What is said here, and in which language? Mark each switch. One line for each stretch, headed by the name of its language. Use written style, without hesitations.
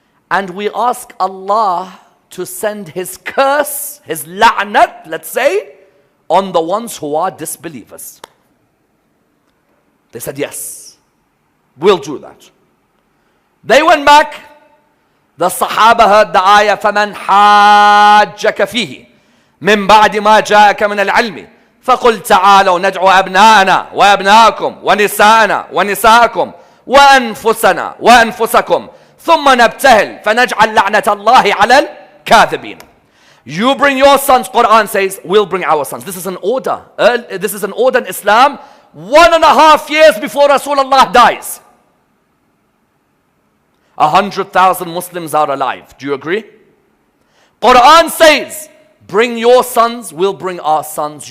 English: And we ask Allah to send His curse, His la'nat, let's say, on the ones who are disbelievers. They said, yes, we'll do that. They went back. The Sahaba heard the ayah,
Arabic: فَمَنْ حَاجَّكَ فِيهِ مِنْ بَعْدِ مَا جَاءَكَ مِنَ الْعِلْمِ فَقُلْ تَعَالَوْا نَدْعُ أَبْنَاءَنَا وَأَبْنَاءَكُمْ ونساءنا ونساءكم وأنفسنا وأنفسكم ثم نبتهل فنجعل لعنة الله على الكاذبين.
English: You bring your sons, Quran says, we'll bring our sons. This is an order. This is an order in Islam 1.5 years before Rasulullah dies. 100,000 Muslims are alive. Do you agree? Quran says, bring your sons, we'll bring our sons.